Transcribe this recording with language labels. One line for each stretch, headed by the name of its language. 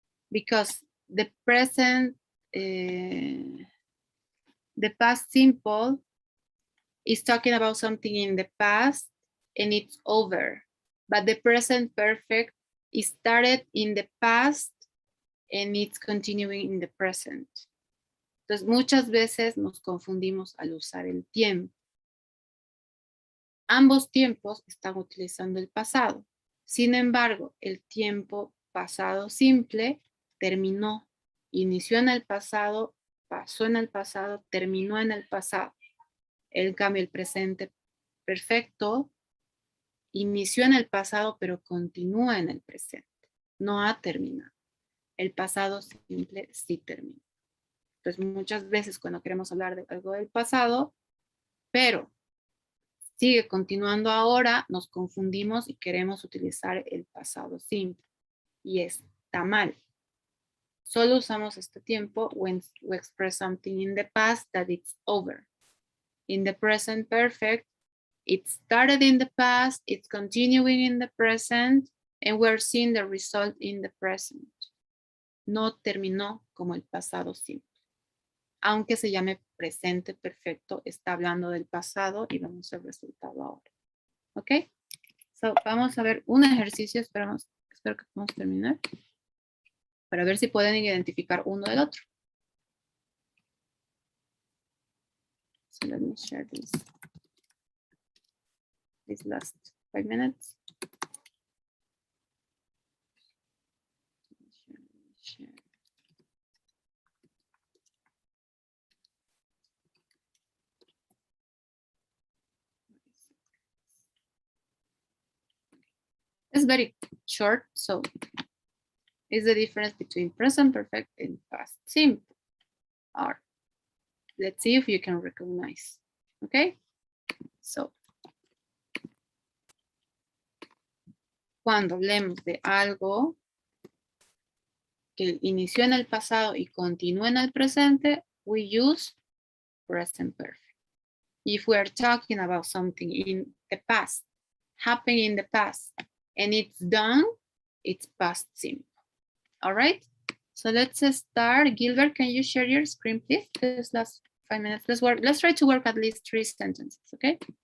English: Because the present, the past simple is talking about something in the past and it's over. But the present perfect is started in the past and it's continuing in the present.
Spanish: Entonces, muchas veces nos confundimos al usar el tiempo. Ambos tiempos están utilizando el pasado. Sin embargo, el tiempo pasado simple terminó, inició en el pasado, pasó en el pasado, terminó en el pasado. En cambio, el presente perfecto inició en el pasado, pero continúa en el presente. No ha terminado. El pasado simple sí terminó. Entonces, muchas veces cuando queremos hablar de algo del pasado, pero sigue continuando ahora, nos confundimos y queremos utilizar el pasado simple. Y está mal. Solo usamos este tiempo
English: when we express something in the past that it's over. In the present perfect, it started in the past, it's continuing in the present, and we're seeing the result in the present.
Spanish: No terminó como el pasado simple. Aunque se llame presente perfecto, está hablando del pasado y vamos al resultado ahora. ¿Ok? So, vamos a ver un ejercicio, espero que podamos terminar, para ver si pueden identificar uno del otro.
English: So let me share this. These last 5 minutes. Share. It's very short, so it's the difference between present perfect and past simple. Or let's see if you can recognize.
Spanish: Okay, so cuando hablemos de algo que inició en el pasado y continúa en el presente,
English: we use present perfect. If we are talking about something in the past, happened in the past, and it's done, it's past simple. All right, so let's start. Gilbert, can you share your screen, please? This last 5 minutes. Let's try to work at least 3 sentences, okay?